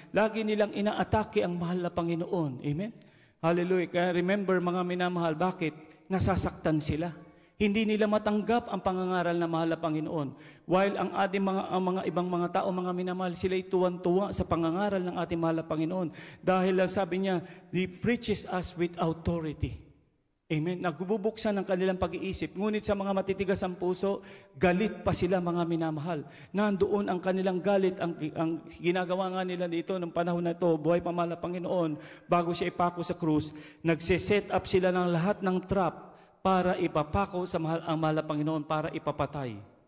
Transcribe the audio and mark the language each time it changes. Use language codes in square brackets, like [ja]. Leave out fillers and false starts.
[tl] Lagi nilang inaatake ang mahal na Panginoon. Amen? Hallelujah. Kaya remember mga minamahal, bakit? Nasasaktan sila. Hindi nila matanggap ang pangangaral na mahal na Panginoon. While ang ating mga ibang mga tao, mga minamahal, sila'y tuwan-tuwa sa pangangaral ng ating mahal na Panginoon. Dahil sabi niya, [en] He preaches us with authority. Amen. [tl] Nagbubuksan ng kanilang pag-iisip. Ngunit sa mga matitigas ang puso, galit pa sila mga minamahal. Nandoon ang kanilang galit. Ang ginagawa nga nila dito ng panahon na ito, buhay pa mahal na Panginoon, bago siya ipako sa krus, nagsiset up sila ng lahat ng trap para ipapako sa ang mahal na Panginoon, para ipapatay.